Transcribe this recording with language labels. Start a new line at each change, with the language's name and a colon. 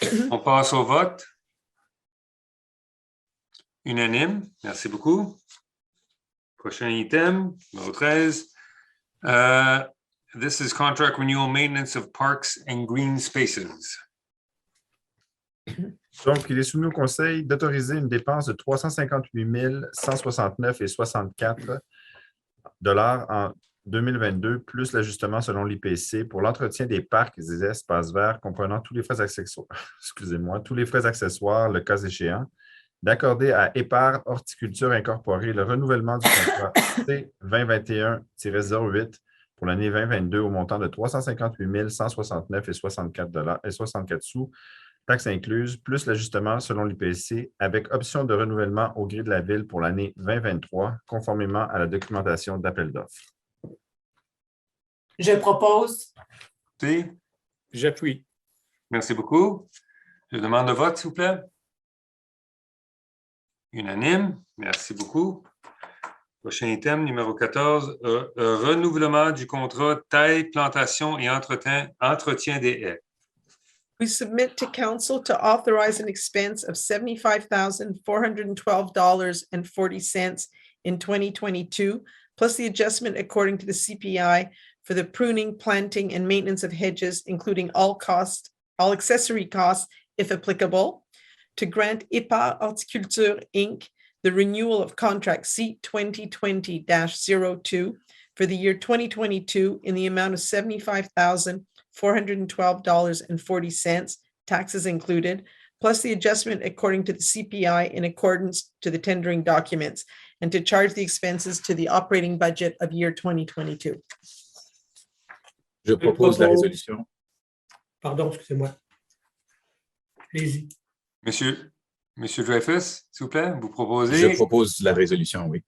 French: On passe au vote. Unanime. Merci beaucoup. Prochain item, numéro 13.
English: This is contract renewal maintenance of parks and green spaces.
French: Donc, il est soumis au Conseil d'autoriser une dépense de 358 169,64 $ en 2022, plus l'ajustement selon l'IPC pour l'entretien des parcs et des espaces verts comprenant tous les frais accessoires, tous les frais accessoires, le cas échéant, d'accorder à Épar Horticulture Incorporée le renouvellement du contrat C-2021-08 pour l'année 2022 au montant de 358 169,64 $, taxes incluses, plus l'ajustement selon l'IPC, avec option de renouvellement au gré de la Ville pour l'année 2023, conformément à la documentation d'appel d'offres. Je propose. Merci. J'appuie. Merci beaucoup. Je demande le vote, s'il vous plaît. Unanime. Merci beaucoup. Prochain item, numéro 14, renouvellement du contrat taille, plantation et entretien des haies.
English: We submit to council to authorize an expense of $75,412.40 in 2022, plus the adjustment according to the CPI for the pruning, planting, and maintenance of hedges, including all accessory costs, if applicable, to grant Épar Horticulture, Inc. the renewal of contract C-2020-02 for the year 2022 in the amount of $75,412.40, taxes included, plus the adjustment according to the CPI in accordance to the tendering documents, and to charge the expenses to the operating budget of year 2022.
French: Je propose la résolution. Pardon, excusez-moi. Allez-y. Monsieur Dreyfus, s'il vous plaît, vous proposez? Je propose la résolution, oui.